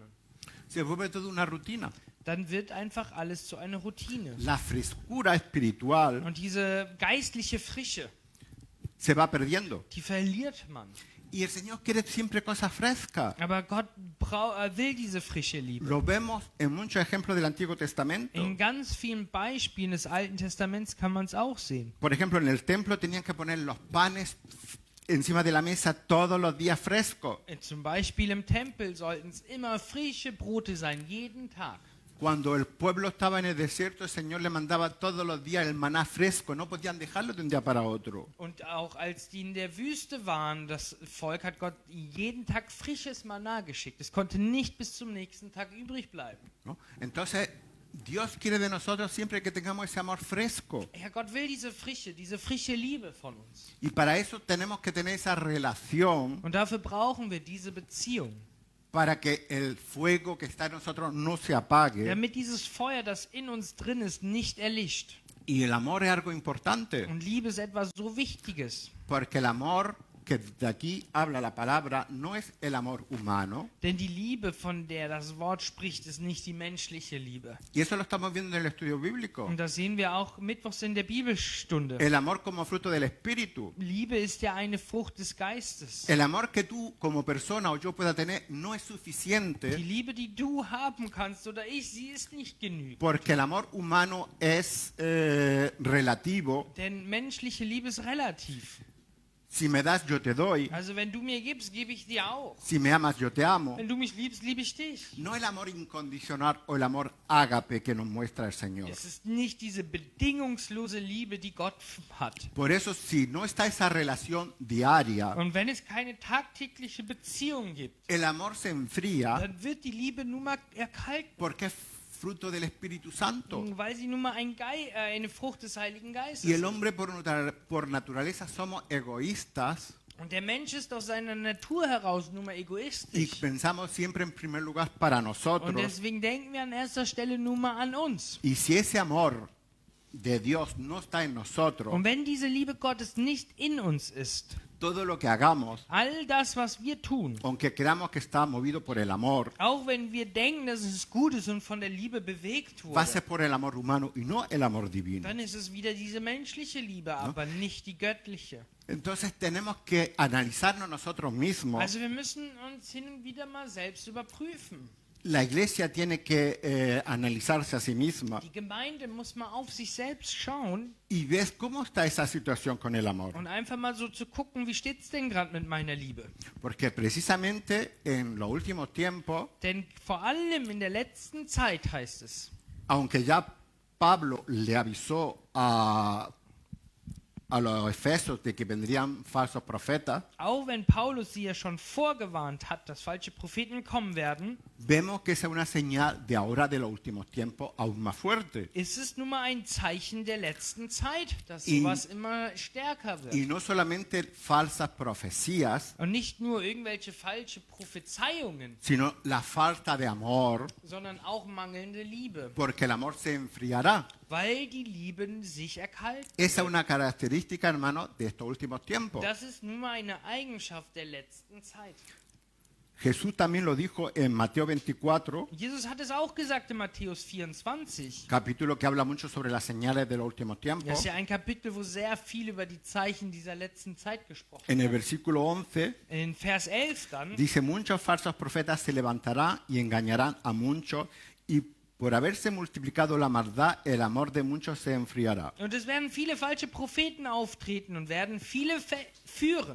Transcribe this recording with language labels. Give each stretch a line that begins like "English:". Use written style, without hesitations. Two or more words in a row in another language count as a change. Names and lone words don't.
Spanish: se vuelve toda una rutina.
German: dann wird einfach alles zu einer Routine.
Spanish: La frescura espiritual
German: Und diese geistliche Frische,
Spanish: se va perdiendo.
German: die verliert man.
Spanish: Y el Señor quiere siempre cosas frescas.
German: Aber Gott will diese frische Liebe.
Spanish: Lo vemos en muchos ejemplos del Antiguo Testamento.
German: In ganz vielen Beispielen des Alten Testaments kann man es auch sehen.
Spanish: Por ejemplo, en el templo tenían que poner los panes encima de la mesa todos los días frescos.
German: Zum Beispiel im Tempel sollten es immer frische Brote sein, jeden Tag.
Spanish: Cuando el pueblo estaba en el desierto, el Señor le mandaba todos los días el maná fresco. No podían dejarlo de un día para otro.
German: Und auch als die in der Wüste waren, das Volk hat Gott jeden Tag frisches Manna geschickt. Es konnte nicht bis zum nächsten Tag übrig bleiben.
Spanish: ¿No? Entonces, Dios quiere de nosotros siempre que tengamos ese amor fresco.
German: Ja, Gott will diese frische Liebe von uns.
Spanish: Y para eso tenemos que tener esa relación
German: Und dafür brauchen wir diese Beziehung.
Spanish: para que el fuego que está en nosotros no se apague.
German: Damit dieses Feuer, das in uns drin ist, nicht erlischt.
Spanish: Y el amor es algo importante,
German: Und Liebe ist etwas so Wichtiges.
Spanish: porque el amor que de aquí habla la palabra no es el amor humano.
German: Denn die Liebe, von der das Wort spricht, ist nicht die menschliche Liebe.
Spanish: Y eso lo estamos viendo en el estudio bíblico.
German: Und das sehen wir auch mittwochs in der Bibelstunde.
Spanish: El amor como fruto del Espíritu.
German: Liebe ist ja eine Frucht des Geistes.
Spanish: El amor que tú como persona o yo pueda tener no es
German: Die
Spanish: suficiente,
German: Liebe, die du haben kannst oder ich, sie ist nicht genügend.
Spanish: porque el amor humano es relativo.
German: Denn menschliche Liebe ist relativ.
Spanish: Si me das, yo te doy.
German: Also wenn du mir gibst, gebe ich dir auch.
Spanish: Si me amas, yo te amo.
German: Wenn du mich liebst, liebe ich dich.
Spanish: No el amor incondicional o el amor ágape que nos muestra el Señor.
German: Es ist nicht diese bedingungslose Liebe, die Gott hat.
Spanish: Por eso, si no está esa relación diaria,
German: Und wenn es keine tagtägliche Beziehung gibt,
Spanish: el amor se enfría
German: dann wird die Liebe nun mal erkalten.
Spanish: porque es fruto del Espíritu Santo.
German: Weil sie nun mal eine Frucht des Heiligen Geistes
Spanish: Y el
German: ist.
Spanish: hombre por naturaleza somos egoístas
German: Und der Mensch ist aus seiner Natur heraus nun mal
Spanish: y
German: egoistisch.
Spanish: pensamos siempre en primer lugar para
German: Und
Spanish: nosotros.
German: deswegen denken wir an erster Stelle nun mal an uns.
Spanish: Y si ese amor de Dios no está en nosotros,
German: Und wenn diese Liebe Gottes nicht in uns ist,
Spanish: todo lo que hagamos,
German: all das, was wir tun,
Spanish: aunque creamos que está movido por el amor,
German: auch wenn wir denken, dass es gut ist und von der Liebe bewegt
Spanish: va a ser
German: wurde,
Spanish: por el amor humano y no el amor divino.
German: dann ist es wieder diese menschliche Liebe, aber nicht die göttliche.
Spanish: Entonces tenemos que analizarnos nosotros mismos.
German: Also wir müssen uns hin und wieder mal selbst überprüfen.
Spanish: La iglesia tiene que analizarse a sí misma
German: Die Gemeinde muss mal auf sich selbst schauen
Spanish: y ves cómo está esa situación con el amor.
German: und einfach mal so zu gucken, wie steht es denn gerade mit meiner Liebe?
Spanish: Porque precisamente en los últimos tiempos,
German: Denn vor allem in der letzten Zeit heißt es,
Spanish: aunque ya Pablo le avisó a los efesios de que vendrían falsos profetas,
German: auch wenn Paulus sie ja schon vorgewarnt hat, dass falsche Propheten kommen werden,
Spanish: vemos que esa es una señal de ahora de los últimos tiempos aún más fuerte.
German: ist es nun mal ein Zeichen der letzten Zeit, dass
Spanish: Y-
German: sowas immer stärker wird.
Spanish: Y no solamente falsas profecías,
German: Und nicht nur irgendwelche falsche Prophezeiungen,
Spanish: sino la falta de amor,
German: sondern auch mangelnde Liebe,
Spanish: porque el amor se enfriará.
German: weil die Lieben sich erkalten.
Spanish: Esa es una característica, hermano, de estos últimos tiempos.
German: Das ist nun mal eine Eigenschaft der letzten Zeit.
Spanish: Jesús también lo dijo en Mateo 24,
German: Jesus hat es auch gesagt in Matthäus 24.
Spanish: capítulo que habla mucho sobre las señales de los últimos
German: Das
Spanish: tiempos.
German: ist ja ein Kapitel, wo sehr viel über die Zeichen dieser letzten Zeit gesprochen
Spanish: En el
German: wird.
Spanish: versículo 11
German: In Vers 11 dann,
Spanish: dice, muchos falsos profetas se levantarán y engañarán a muchos, y por haberse multiplicado la maldad, el amor de muchos se enfriará.
German: Und es werden viele falsche Propheten auftreten und werden viele führen.